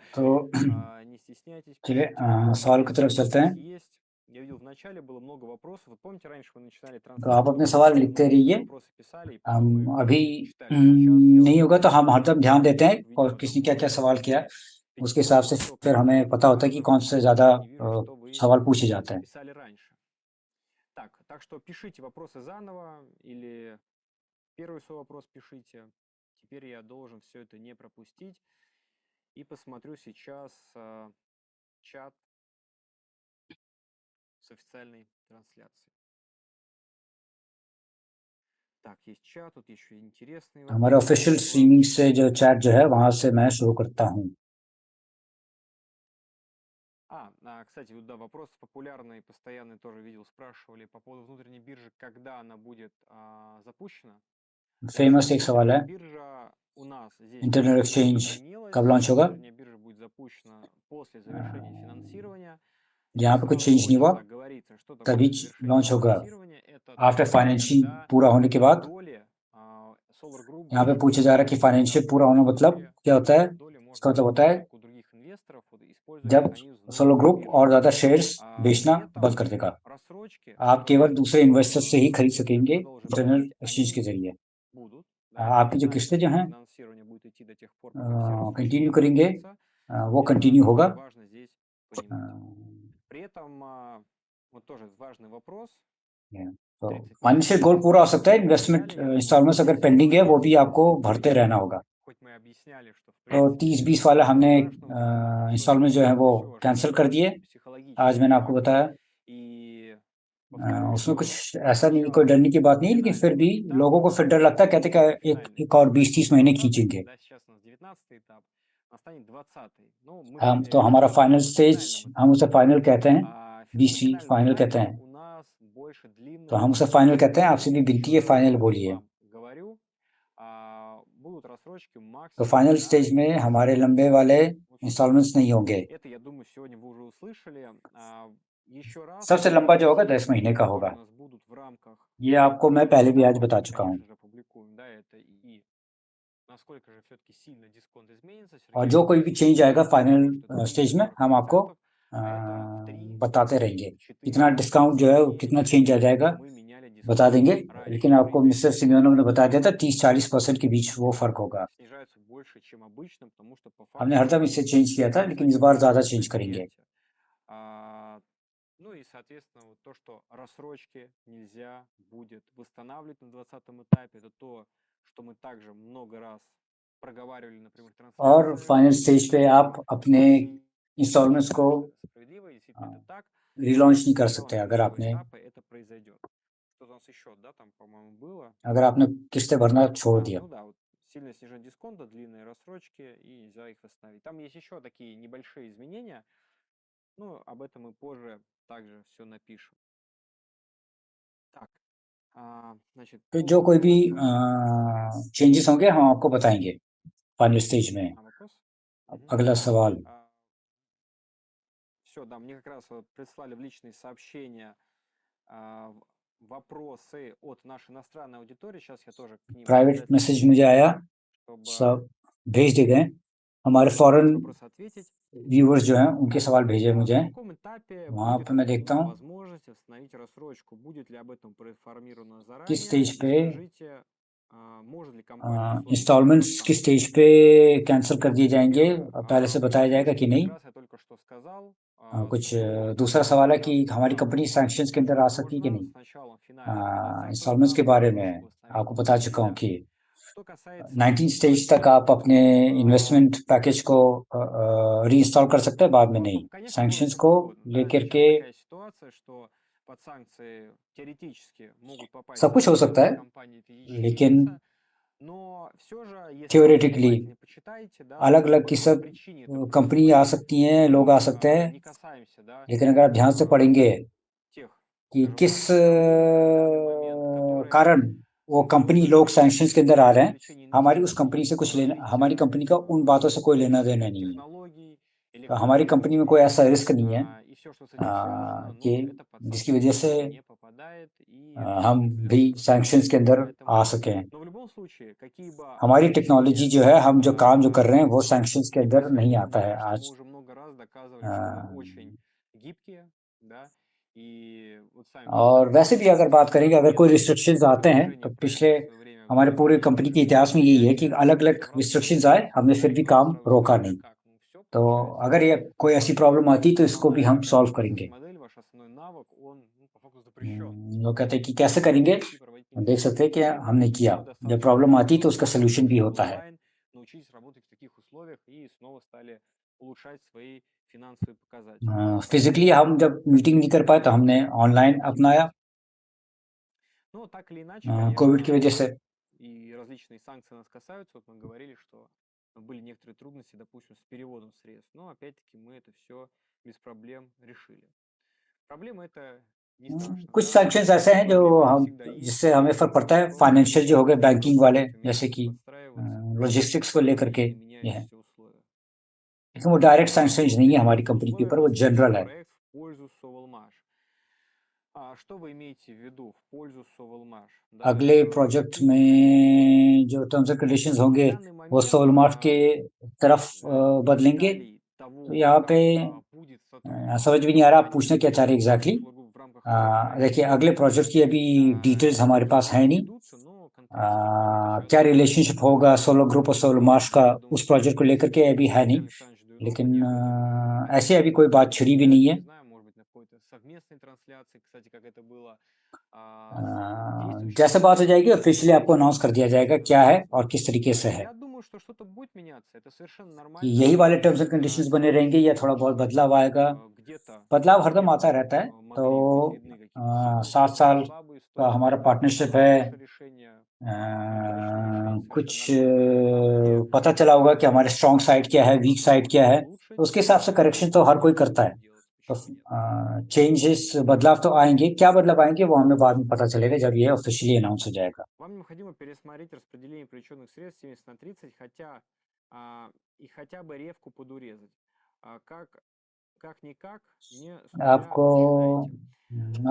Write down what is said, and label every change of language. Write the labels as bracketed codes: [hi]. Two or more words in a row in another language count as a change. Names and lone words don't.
[hi] तो [ru] Не стесняйтесь, [hi] चलिए [ru] пишите вопросы, [hi] सवाल की [ru] если [hi] तरफ [ru] у [hi] चलते [ru] вас [hi] हैं। [ru] есть. Я видел в начале было много вопросов. Вы помните, раньше вы начинали [hi] तो आप अपने [ru] трансляцию, [hi] सवाल [ru] вы [hi] लिखते [ru] много [hi] रहिए। [ru] вопросы писали, и потом мы их [hi] अभी [ru] читали. Сейчас [hi] नहीं [ru] я [hi] होगा तो हम हरदम ध्यान देते हैं [ru] увидел [hi] और [ru] одно [hi] किसने क्या क्या [ru] вопросы, [hi] सवाल किया, उसके [ru] перейдем [hi] हिसाब से [ru] к топику [hi] फिर हमें पता होता है कि कौन से ज़्यादा [ru] не вижу, что вы [hi] सवाल पूछे जाते हैं। [ru] писали раньше. Так что пишите вопросы заново или первый свой вопрос пишите. Теперь я должен все это не пропустить. И посмотрю сейчас чат с официальной трансляцией. Так, есть чат, тут еще интересные [hi] हमारे [ru] вопросы. [en] official streaming [hi] से जो चैट जो है वहाँ से मैं शुरू करता हूँ। [ru] Кстати, вот да, вопрос популярный, постоянный тоже видел, спрашивали по поводу внутренней биржи, когда она будет запущена. В [hi] फेमस [ru] общем, [hi] एक सवाल है, [ru] внутренняя биржа у нас здесь [hi] इंटरनेट [ru] пока [hi] एक्सचेंज [ru] не [hi] कब [ru] имелась. [hi] लॉन्च होगा? [ru] Внутренняя биржа будет запущена после завершения финансирования. [hi] यहाँ पे कुछ [ru] Сразу [hi] चेंज नहीं हुआ, [ru] хочется оговориться, что [hi] तभी [ru] такое завершение [hi] लॉन्च होगा [ru] финансирования. Это [hi] आफ्टर [ru] то, [hi] फाइनेंशिंग [ru] когда [hi] पूरा होने के बाद। [ru] доли Solar Group [hi] यहाँ पे [ru] будет [hi] पूछा जा रहा है कि [ru] передаваться, да, [hi] फाइनेंशियल [ru] в [hi] पूरा [ru] любом [hi] होना मतलब [ru] случае [hi] क्या होता है? [ru] доли можно [hi] इसका मतलब होता [ru] купить [hi] है [ru] только у других инвесторов, вот, используя [hi] जब [ru] механизм [hi] सोलो [ru] внутренней [hi] ग्रुप [ru] биржи. [hi] और ज़्यादा शेयर्स [ru] При [hi] बेचना बंद [ru] этом [hi] कर देगा। [ru] рассрочки, [hi] आप केवल दूसरे इन्वेस्टर से ही खरीद [ru] если [hi] सकेंगे [ru] продолжить [hi] इंटरनल [ru] платить, [hi] एक्सचेंज के [ru] они [hi] जरिए। [ru] будут. Да, это [hi] आपकी जो [ru] однозначно, [hi] किस्तें जो हैं [ru] финансирование будет идти до тех пор, пока все рассрочки [hi] कंटिन्यू [ru] не [hi] करेंगे, [ru] закончатся. [hi] वो [ru] Это [hi] कंटिन्यू होगा। [ru] тоже важно здесь понимать. При этом, вот тоже важный вопрос. [hi] तो [ru] 30 [hi] फाइनेंशियल [ru] месяцев [hi] गोल पूरा हो [ru] инвестирования [hi] सकता है, [ru] и так [hi] इन्वेस्टमेंट [ru] далее. Я думаю, [hi] इंस्टॉलमेंट्स अगर [ru] здесь [hi] पेंडिंग है वो भी [ru] здесь [hi] आपको [ru] не [hi] भरते [ru] спорить. [hi] रहना होगा। [ru] Хоть мы объясняли, что в [hi] तो [ru] принципе [hi] 30-20 वाला [ru] ничего [hi] हमने [ru] страшного в длительных [hi] इंस्टॉलमेंट जो है [ru] рассрочках, [hi] वो [ru] все, что [hi] कैंसिल कर दिए। [ru] это психологический [hi] आज मैंने आपको [ru] фактор. [hi] बताया [ru] И повторюсь, [hi] उसमें [ru] что [hi] कुछ ऐसा नहीं, [ru] сначала [hi] कोई डरने की बात नहीं, लेकिन [ru] финальный [hi] फिर [ru] вот [hi] भी [ru] этот этап, [hi] लोगों को फिर डर लगता है, कहते [ru] после [hi] हैं [ru] этого [hi] कि एक [ru] финальный [hi] एक [ru] этап [hi] और [ru] настанет [hi] 20-30 महीने [ru] 20-й, [hi] खींचेंगे। [ru] да, сейчас у нас 19-й этап, настанет 20-й. Ну, мы [hi] हम [ru] приняли [hi] तो हमारा [ru] решение [hi] फाइनल [ru] на [hi] स्टेज, [ru] финальном [hi] हम [ru] этапе. [hi] उसे फाइनल कहते हैं, [ru] На [hi] 20 [ru] финальном [hi] फाइनल कहते [ru] этапе [hi] हैं, [ru] у нас больше [hi] तो [ru] длинные [hi] हम उसे [ru] рассрочки. [hi] फाइनल कहते हैं। आपसे भी [ru] Еще [hi] विनती है [ru] раз [hi] फाइनल बोलिए। [ru] вам говорю, будут рассрочки [hi] तो [ru] максимум [hi] फाइनल [ru] на [hi] स्टेज में [ru] месяц. [hi] हमारे लंबे वाले [ru] Вот, собственно, इंस्टॉलमेंट्स नहीं होंगे। это, я думаю, сегодня вы уже услышали. Еще раз, [hi] सबसे लंबा जो होगा [ru] все [hi] 10 महीने [ru] цифры, [hi] का [ru] которые [hi] होगा। [ru] у нас будут в рамках [hi] ये आपको मैं पहले भी आज [ru] ставок, [hi] बता [ru] мы, [hi] चुका हूँ। [ru] конечно же, опубликуем, да, это и насколько же все-таки сильно дисконт изменится. [hi] और [ru] Сергей [hi] जो [ru] уже [hi] कोई भी चेंज आएगा [ru] предупредил, [hi] फाइनल [ru] что это минус [hi] स्टेज में हम आपको [ru] 40%, а это в 3, [hi] बताते रहेंगे [ru] 4 [hi] कितना डिस्काउंट जो है, [ru] сильнее, [hi] कितना [ru] чем [hi] चेंज आ जाएगा, [ru] мы меняли [hi] बता [ru] дисконт [hi] देंगे। लेकिन [ru] раньше. [hi] आपको [ru] При [hi] मिस्टर [ru] этом [hi] सिमियोनोव ने बता दिया था 30-40% के बीच वो फर्क होगा। [ru] снижаются больше, чем обычно, потому что по [hi] हमने [ru] факту [hi] हरदम इससे चेंज किया था, लेकिन इस [ru] станет [hi] बार ज्यादा [ru] меньше [hi] चेंज करेंगे। [ru] предприятия. Ну и, соответственно, вот то, что рассрочки нельзя будет восстанавливать на 20-м этапе, это то, что мы также много раз проговаривали, например, в [hi] और [ru] трансляциях. [en] final stage [hi] पे आप अपने इंस्टॉलमेंट्स को [ru] Считаю, что это справедливо, действительно это так. [hi] रिलॉन्च नहीं कर [ru] Начало [hi] सकते अगर [ru] первого [hi] आपने [ru] этапа это произойдет. Что у нас еще, да, там, по-моему, было? [hi] अगर आपने किस्तें भरना छोड़ दिया। [ru] Ну да, вот сильное снижение дисконта, длинные рассрочки, и нельзя их восстановить. Там есть еще такие небольшие изменения, ну, об этом мы позже также все напишем. Так, значит, [hi] तो [ru] по [hi] जो कोई भी [ru] вопросам. [hi] चेंजेस होंगे हम आपको बताएंगे [en] final stage [hi] में। [ru] Вопрос? [hi] अगला सवाल। [ru] Все, да, мне как раз вот прислали в личные сообщения вопросы от нашей иностранной аудитории. Сейчас я тоже к ним [hi] प्राइवेट [ru] обязательно [hi] मैसेज मुझे आया, [ru] чтобы [hi] सब भेज दिए गए। हमारे [ru] на эти [hi] फॉरेन [ru] вопросы ответить. [hi] व्यूअर्स जो हैं उनके सवाल भेजे [ru] На [hi] मुझे, [ru] каком этапе [hi] वहाँ [ru] будет [hi] पे मैं देखता [ru] определена [hi] हूँ [ru] возможность восстановить рассрочку? Будет ли об этом проинформировано [hi] किस [ru] заранее? [hi] स्टेज [ru] И [hi] पे [ru] скажите, может ли компания в условиях [hi] इंस्टॉलमेंट्स [ru] санкций? [hi] किस स्टेज पे कैंसिल कर दिए जाएंगे, पहले से बताया जाएगा कि नहीं। [ru] Как раз я только что сказал, [hi] कुछ [ru] до [hi] दूसरा सवाल है कि [ru] 19 [hi] हमारी [ru] этапа [en] company sanctions [hi] के अंदर आ सकती है कि [ru] можно, [hi] नहीं। [ru] с началом финального этапа, 20 [hi] इंस्टॉलमेंट्स के [ru] этапа [hi] बारे में [ru] рассрочку восстановить [hi] आपको बता चुका हूँ [ru] нельзя. [hi] कि [ru] Что касается [hi] 19 स्टेज तक आप अपने [en] investment package [hi] को रीइंस्टॉल कर सकते हैं, बाद में नहीं। [ru] конечно, может [hi] सैंक्शंस [ru] все [hi] को [ru] что угодно. Да, [hi] लेकर [ru] сейчас [hi] के [ru] такая ситуация, что под санкции теоретически могут попасть [hi] सब कुछ हो सकता है, [ru] компании физические [hi] लेकिन [ru] лица, но все же, если [hi] थियोरेटिकली [ru] внимательно почитаете, да, [hi] अलग [ru] то [hi] अलग की [ru] по [hi] सब [ru] какой причине это [hi] कंपनी आ [ru] происходит. [hi] सकती हैं, लोग आ सकते हैं, [ru] Не касаемся, да, [hi] लेकिन अगर आप ध्यान से पढ़ेंगे [ru] тех, [hi] कि [ru] скажем [hi] किस [ru] так, компаний на данный момент, которые [hi] कारण वो कंपनी लोग सैंक्शंस के अंदर आ रहे हैं, [ru] привлечения [hi] हमारी उस कंपनी [ru] инвестиций, [hi] से कुछ लेना, हमारी [ru] развития [hi] कंपनी का उन बातों से कोई लेना देना नहीं है। [ru] технологий, [hi] तो हमारी कंपनी में कोई ऐसा रिस्क नहीं है [ru] и все, что с этим связано, [hi] कि [ru] ну, это под [hi] जिसकी [ru] санкции [hi] वजह से [ru] не попадает, и [hi] हम [ru] это [hi] भी [ru] определенно [hi] सैंक्शंस के अंदर [ru] поэтому, [hi] आ सकें। [ru] но в любом случае, какие бы [hi] हमारी टेक्नोलॉजी [ru] ограничения [hi] जो है, हम जो काम जो कर रहे हैं, वो [ru] не [hi] सैंक्शंस के अंदर नहीं [ru] происходили [hi] आता [ru] бы, [hi] है [ru] что мы [hi] आज। [ru] уже много раз доказывали, что мы очень гибкие, да, и вот сами [hi] और [ru] представьте, [hi] वैसे भी अगर बात करेंगे, अगर कोई रिस्ट्रिक्शंस आते हैं, [ru] движение [hi] तो पिछले [ru] производства во время [hi] हमारे पूरे [ru] пандемии [hi] कंपनी के [ru] закрытия [hi] इतिहास में यही है कि [ru] предприятия, [hi] अलग अलग [ru] в [hi] रिस्ट्रिक्शंस [ru] рассрочку [hi] आए, हमने फिर भी [ru] люди [hi] काम [ru] сразу [hi] रोका [ru] сказали, [hi] नहीं। [ru] как, ну все, [hi] तो [ru] получается, [hi] अगर ये कोई ऐसी प्रॉब्लम आती तो इसको भी हम सॉल्व करेंगे। [ru] бизнес-модель, ваш основной навык, он по факту запрещен. [hi] लोग कहते हैं कि कैसे करेंगे, हम देख सकते हैं कि हमने किया, जब प्रॉब्लम आती है तो उसका सोल्यूशन भी होता है। [ru] Научились работать в таких условиях и снова стали улучшать свои финансовые показатели. [hi] फिजिकली हम जब मीटिंग नहीं कर पाए तो हमने ऑनलाइन अपनाया [ru] Ну, так или иначе, [hi] कोविड की [ru] конечно, [hi] वजह से। [ru] и различные санкции нас касаются. Вот мы говорили, что были некоторые трудности, допустим, с переводом средств, но опять-таки мы это все без проблем решили. Проблема это не страшно, [hi] कुछ [ru] да? [hi] सैंक्शंस ऐसे हैं जो [ru] Проблемы [hi] हम [ru] всегда есть, [hi] जिससे हमें फर्क पड़ता है, [ru] просто [hi] फाइनेंशियल जो हो गए, [ru] нужно [hi] बैंकिंग वाले, [ru] быть [hi] जैसे [ru] умелым, [hi] कि [ru] подстраиваться [hi] लॉजिस्टिक्स को लेकर के [ru] и на [hi] ये है। [ru] меняющиеся условия. [hi] लेकिन वो डायरेक्ट [ru] А, [hi] सैंक्शंस [ru] вот [hi] नहीं है हमारी [ru] меняющиеся [hi] कंपनी के [ru] условия [hi] ऊपर, वो [ru] рассмотрим [hi] जनरल है। [ru] проект в пользу Sovelmash. А что вы имеете в виду в пользу Sovelmash? Да, [hi] अगले प्रोजेक्ट [ru] допустим, [hi] में जो [en] terms and conditions [ru] на [hi] होंगे [ru] данный [hi] वो [ru] момент [hi] सोलमार्ट के तरफ बदलेंगे। [ru] деталей [hi] तो [ru] того, [hi] यहाँ पे [ru] как будет [hi] समझ भी [ru] сотрудничество [hi] नहीं आ रहा आप पूछना [ru] компании [hi] क्या चाह रहे [ru] и [hi] एग्जैक्टली। [ru] Solar Group в рамках этого [hi] देखिए [ru] проекта. [hi] अगले प्रोजेक्ट की अभी डिटेल्स हमारे पास है [ru] Переговоры [hi] नहीं। [ru] ведутся, но конкретики какой-то сейчас [hi] क्या रिलेशनशिप होगा सोलो ग्रुप और सोलो मार्श का [ru] я думаю, [hi] उस प्रोजेक्ट को लेकर के अभी है नहीं, [ru] Виталий Александрович Дуйнов [hi] लेकिन [ru] мне об этом [hi] ऐसे [ru] расскажет [hi] अभी कोई बात छिड़ी भी नहीं [ru] подробнее. [hi] है। [ru] Не знаю, может быть, на какой-то совместной трансляции, кстати, как это было с действующей [hi] जैसे बात हो [ru] компанией. [hi] जाएगी ऑफिशियली आपको अनाउंस कर दिया जाएगा क्या है और किस तरीके से है। [ru] Я думаю, что что-то будет меняться. Это совершенно [hi] कि [ru] нормально. [hi] यही वाले [en] terms and conditions [hi] बने रहेंगे या थोड़ा बहुत बदलाव आएगा। [ru] Где-то [hi] बदलाव हरदम [ru] где-то [hi] आता रहता है। तो [ru] могли быть видны какие-то сильные [hi] 7 [ru] стороны, [hi] साल [ru] слабые [hi] का [ru] стороны. [hi] हमारा पार्टनरशिप [ru] Но [hi] है। [ru] наше решение удачное решение, [hi] कुछ [ru] совершенно нормально. Там, где [hi] पता चला होगा कि हमारे [en] strong side [hi] क्या है, [en] weak side [ru] возможно [hi] क्या है, [ru] улучшить, [hi] तो उसके हिसाब से करेक्शन तो हर कोई करता है। [ru] делать. [hi] तो [ru] Почему нет? [hi] चेंजेस बदलाव तो आएंगे, क्या बदलाव आएंगे वो हमें बाद में पता चलेगा जब ये [en] officially announce [hi] हो जाएगा। [ru] Вам необходимо пересмотреть распределение привлеченных средств 70/30, хотя и хотя бы ревку подурезать. Как-никак, не с нуля [hi] आपको [ru] начинаете.